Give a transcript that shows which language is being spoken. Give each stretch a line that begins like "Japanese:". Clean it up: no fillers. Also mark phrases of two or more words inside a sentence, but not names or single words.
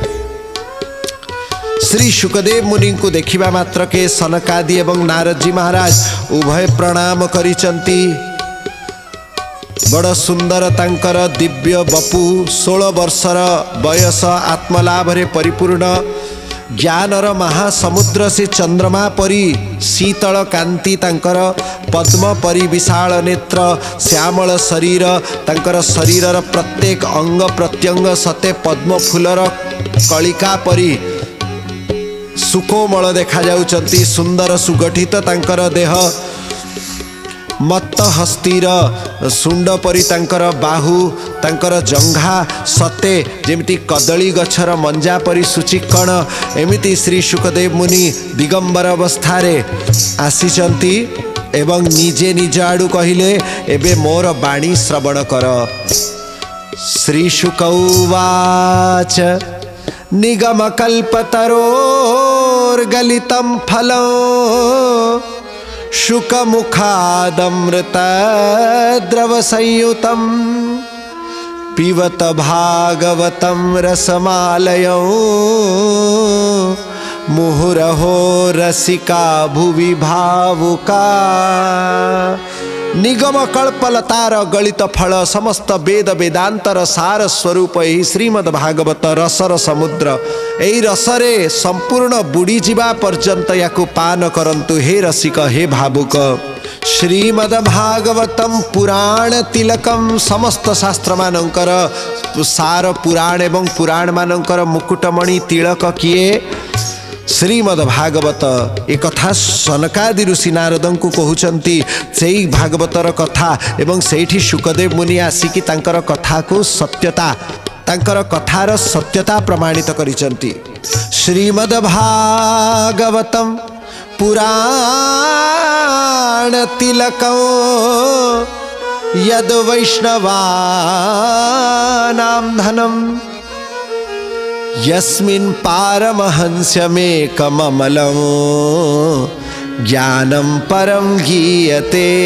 Odia: ଶ୍ରୀ ଶୁକଦେବ ମୁନି କୁ ଦେଖିବା ମାତ୍ରକେ ସନକାଦି ଏବଂ ନାରଦ ଜୀ ମହାରାଜ ଉଭୟ ପ୍ରଣାମ କରିଛନ୍ତି। ବଡ଼ ସୁନ୍ଦର ତାଙ୍କର ଦିବ୍ୟ ବପୁ, 16 ବର୍ଷର ବୟସ, ଆତ୍ମଲାଭ ରେ ପରିପୂର୍ଣ୍ଣ, ଜ୍ଞାନର ମହାସମୁଦ୍ର ସେ ଚନ୍ଦ୍ରମା ପରି ଶୀତଳ କାନ୍ତି ତାଙ୍କର, ପଦ୍ମ ପରି ବିଶାଳ ନେତ୍ର, ଶ୍ୟାମଳ ଶରୀର, ତାଙ୍କର ଶରୀରର ପ୍ରତ୍ୟେକ ଅଙ୍ଗ ପ୍ରତ୍ୟଙ୍ଗ ସତେ ପଦ୍ମ ଫୁଲର କଳିକା ପରି ସୁକୋମଳ ଦେଖା ଯାଉଛନ୍ତି। ସୁନ୍ଦର ସୁଗଠିତ ତାଙ୍କର ଦେହ, ମତ୍ତ ହସ୍ତୀର ଶୁଣ୍ଢ ପରି ତାଙ୍କର ବାହୁ, ତାଙ୍କର ଜଙ୍ଘା ସତେ ଯେମିତି କଦଳୀ ଗଛର ମଞ୍ଜା ପରି ସୁଚିକ୍କଣ। ଏମିତି ଶ୍ରୀ ଶୁକଦେବ ମୁନି ଦିଗମ୍ବର ଅବସ୍ଥା ରେ ଆସିଛନ୍ତି ଏବଂ ନିଜେ ନିଜ ଆଡୁ କହିଲେ ଏବେ ମୋର ବାଣୀ ଶ୍ରବଣ କର।
Sanskrit: श्री शुक उवाच निगम कल्पतरोर्गलितं फलं शुकमुखादमृत द्रव संयुतं पिबत भागवतं रसमालयं मुहुरहो रसिका भुवि भावुका।
Odia: ନିଗମ କଳ୍ପଲତାର ଗଳିତ ଫଳ ସମସ୍ତ ବେଦ ବେଦାନ୍ତର ସାର ସ୍ୱରୂପ ଏହି ଶ୍ରୀମଦ୍ ଭାଗବତ ରସର ସମୁଦ୍ର। ଏହି ରସରେ ସମ୍ପୂର୍ଣ୍ଣ ବୁଡ଼ି ଜୀବା ପର୍ଯ୍ୟନ୍ତ ଯାକୁ ପାନ କରନ୍ତୁ ହେ ରସିକ, ହେ ଭାବୁକ।
Sanskrit: श्रीमद् भागवतम पुराण तिलकम,
Odia: ସମସ୍ତ ଶାସ୍ତ୍ର ମାନଙ୍କର ସାର ପୁରାଣ ଏବଂ ପୁରାଣ ମାନଙ୍କର ମୁକୁଟମଣି ତିଳକ କିଏ ଶ୍ରୀମଦ୍ ଭାଗବତ। ଏକ କଥା ସନକାଦି ଋଷି ନାରଦଙ୍କୁ କହୁଛନ୍ତି। ସେହି ଭାଗବତର କଥା ଏବଂ ସେଠି ଶୁକଦେବ ମୁନି ଆସିକି ତାଙ୍କର କଥା କୁ ସତ୍ୟତା, ତାଙ୍କ କଥାର ସତ୍ୟତା ପ୍ରମାଣିତ କରିଛନ୍ତି।
Sanskrit: श्रीमद् भागवतम पुराण तिलकं यद वैष्णवानां धनम् यस्मिन् पारमहंस्यमेकममलं ज्ञानं परं गीयते